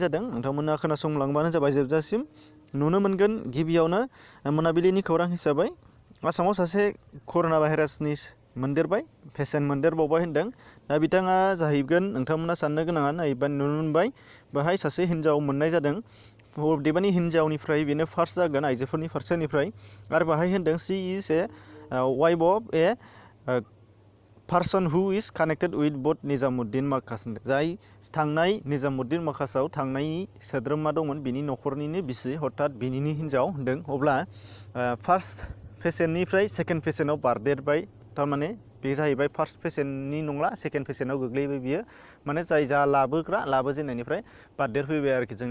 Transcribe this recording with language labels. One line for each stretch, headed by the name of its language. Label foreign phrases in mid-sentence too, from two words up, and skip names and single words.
Bodo: जादों नोंथांमोना खोनासंलांबानो जाबाय जोबजासिम नुनो मोनगोन गिबियावनो मोनाबिलिनि खौरां हिसाबै आसामाव सासे
English: corona virus
Bodo: मोनदेरबाय पेसेन्ट मोनदेरबावबाय होनदों दा बिथाङा जाहैगोन नोंथांमोना साननो गोनाङा नायबा नुनो मोनबाय बेहाय सासे हिन्जाव मोननाय जादों अदेबानि हिन्जावनिफ्राय बेनो फार्स्ट जागोन आइजोफोरनि फारसेनिफ्राय आरो बाहाय होनदों
English: she is a wife of a person who is connected with both
Bodo: निजामुद्दिन मार्कास जाय थांनाय निजामुद्दिन मार्कासाव थांनायनि सोद्रोमा दंमोन बिनि न'खरनिनो बिसि हठात बिनिनो हिन्जाव होनदों अब्ला
English: first patient second patient
Bodo: बारदेरबाय थारमाने बे जाहैबाय
English: first patient
Bodo: नंला
English: second patient
Bodo: गोग्लैबाय बियो माने जाय जा लाबोजेननायनिफ्राय बारदेरफैबाय आरोखि जोंनि